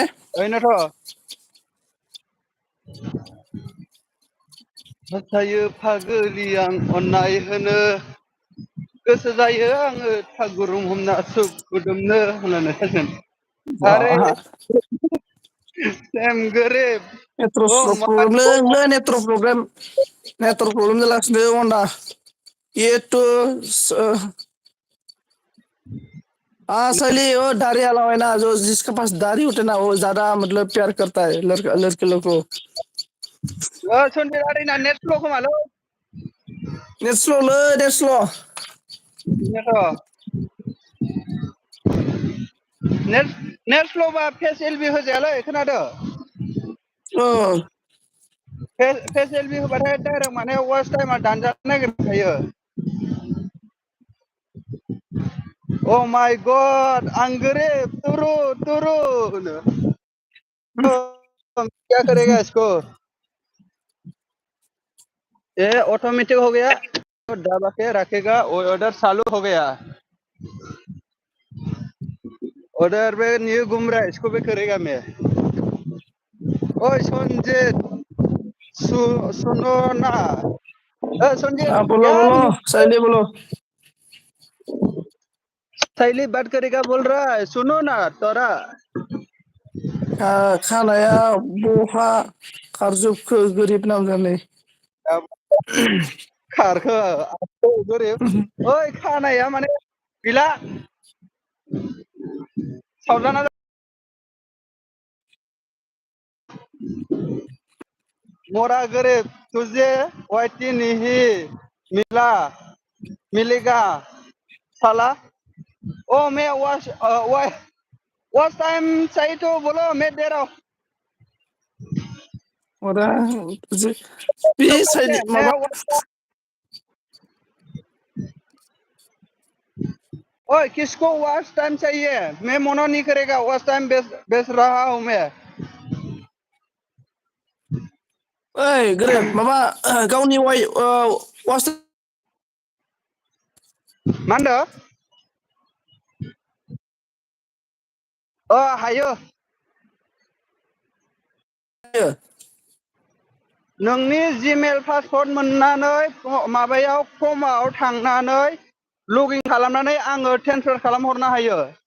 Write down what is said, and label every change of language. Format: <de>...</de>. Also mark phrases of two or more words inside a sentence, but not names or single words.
<brx>ओरैनोथ' हास्थायो फाग्लि आं अननाय होनो गोसो जायो आङो थागुरुम हमना सुखुदुमनो होननानै थागोन आरे बा सेम गोरिब नेटवर्क प्रब्लेमलै नेटवर्क प्रब्लेम जालागासिनो अन्डा</brx> <hi>ये तो हाँ सली वो दाढ़ी वाला है ना जो जिसके पास दाढ़ी होते ना वो ज्यादा मतलब प्यार करता है लड़के लोग को</hi> <brx>सनजित आदैना नेट स्ल' खोमालै नेट स्ल' नेट स्ल'बा फेस एलबि होजायालै खोनादों फेस एलबि होबाथाय डाइरेक्ट माने वाच टाइमा दानजानो नागिरखायो</brx> <en>oh my god</en> <brx>आं गोरिब तुरु होनो</brx> <hi>क्या करेगा इसको ये ऑटोमेटिक हो गया दबा के रखेगा ऑर्डर चालू हो गया उधर पे न्यू घूम रहा है इसको भी करेगा मैं ओए संजीत सुनो ना संजीत हाँ बोलो क्या बोलो सही बोलो सैली बात करेगा बोल रहा है सुनो ना तोरा</hi> <brx>खानाया बहा खारजोबखो गोरिब नामजाने खारखो गोरिब ओइ खानाया माने गैला सावजाना मोरा</brx> <hi>गरीब तुझे वाइटी नहीं मिला मिलेगा साला ओ मैं वॉच टाइम चाहिए तो बोलो मैं दे रहा हूँ और बे साइड मैं</hi> <brx>माबा</brx> <hi>ओए किसको वॉच टाइम चाहिए? मैं मना नहीं करेगा, वॉच टाइम बेच रहा हूँ मैं।</hi> <brx>ओइ गोरोब माबा गावनि वाइ वास मा होनदों? हायो। नोंनि जिमेल पासवर्ड मोननानै माबायाव फर्मआव थांनानै लगिन खालामनानै आङो ट्रेन्सफार खालामहरनो हायो।</brx>